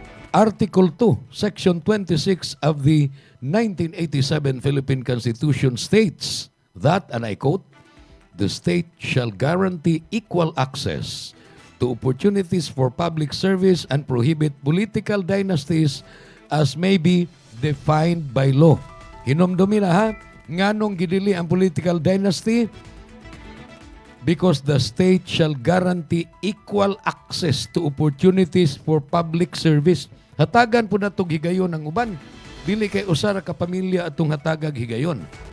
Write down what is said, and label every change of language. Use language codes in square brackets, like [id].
[en] Article 2, Section 26 of the 1987 Philippine Constitution states that, and I quote, "The state shall guarantee equal access to opportunities for public service and prohibit political dynasties as may be defined by law." [ceb] Hinumdumi na ha, nganong gidili ang political dynasty? [en] Because the state shall guarantee equal access to opportunities for public service. [ceb] Hatagan po na itong higayon ng uban. Dili kay usara ka pamilya atong hatagag higayon.